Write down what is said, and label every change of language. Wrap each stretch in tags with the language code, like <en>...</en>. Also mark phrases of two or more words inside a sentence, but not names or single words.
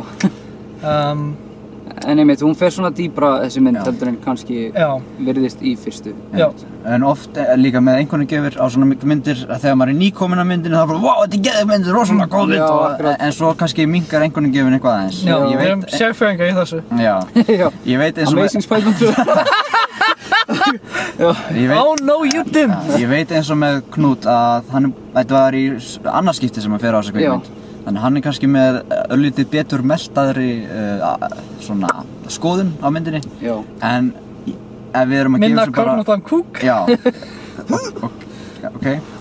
<is>En einmitt, hún fer svona dýbra þessi mynd heldur en kannski virðist í fyrstu. En oft líka með einhvernagjöfur á svona myndir að þegar maður er nýkominn á myndinni þá er bara wow, þetta er geðveik mynd, rosalega góð mynd en svo kannski minnkar einhvernagjöfin eitthvað aðeins. Já, við erum sérfræðingar í þessu. Já, ég veit eins og Amazing Spider-Man 2.</is> <en>Oh no you didn't!</en> <is>Ég veit eins og með Knút að þetta var í annarskipti sem hann fer á þessa kvikmynd. Þannig hann er kannski með örlítið betur meltaðri svona skoðun á myndinni. Já. En ef við erum að gefa þessu bara... Minna Kornóttan Kúk? Já. Ok.</is>